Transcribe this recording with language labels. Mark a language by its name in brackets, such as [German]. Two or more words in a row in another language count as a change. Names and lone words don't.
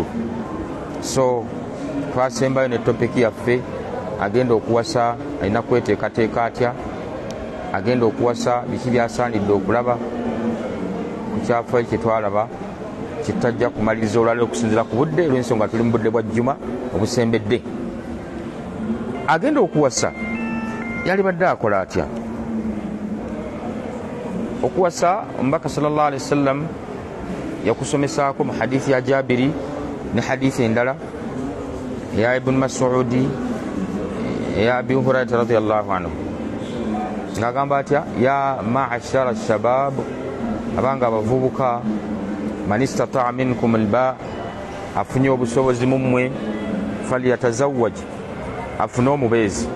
[Ganda] So twasembayo ne topiki yaffe, agenda okuwasa alina kweteekateeka atya, agenda okuwasa biki byasaanidde okulaba ku kyafaayo kye twalaba kitajja kumaliriza olwaleero okusinziira ku budde, olw'ensonga tuli mu budde bwa jjuma obusembedde. Agenda okuwasa yali badde akola atya? Okuwasa omubaka [Arabic] صلى الله عليه وسلم [Ganda] yakusomesaako mu hadithi ya Jabiri ne hadithi endala ya Ibn Mas'udi ya Abi Hurairah [Arabic] رضي الله عنه, [Ganda] ng'agamba atya: [Arabic] يا معشر الشباب, [Ganda] abanga abavubuka, [Arabic] من استطاع منكم الباءة, [Ganda] afunye obusobozi mu mmwe, falyatazawwaj, afune omubeezi.